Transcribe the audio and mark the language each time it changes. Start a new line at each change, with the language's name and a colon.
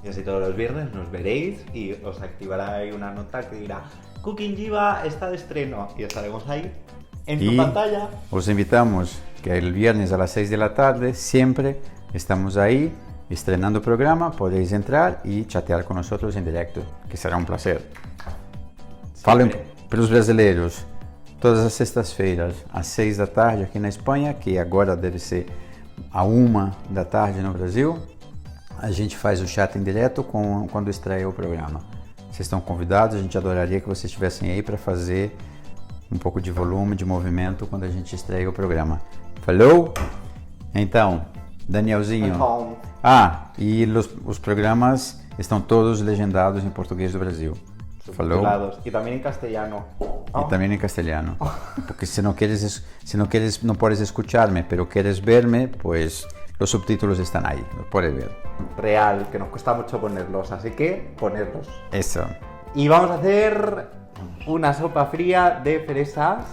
Spanish: Y así todos los viernes nos veréis y os activará ahí una nota que dirá Cooking Jiba está de estreno y estaremos ahí en tu pantalla. Os invitamos que el viernes a las 6 de la tarde siempre estamos ahí estrenando programa, podéis entrar y chatear con nosotros en directo, que será un placer.
Portuguese: Falem para os brasileiros, todas as sextas-feiras às 6 da tarde aqui na Espanha, que agora deve ser a 1 da tarde no Brasil, a gente faz o chat em direto quando estreia o programa. Vocês estão convidados, a gente adoraria que vocês estivessem aí para fazer um pouco de volume, de movimento quando a gente estreia o programa. Falou? Então, Danielzinho. E os programas estão todos legendados em português do Brasil. Falou?
Spanish: Y también en castellano. Y también en castellano. Porque si no puedes escucharme, pero quieres verme, pues los subtítulos están ahí, los puedes ver. Real, que nos cuesta mucho ponerlos, así que ponerlos. Eso. Y vamos a hacer una sopa fría de fresas.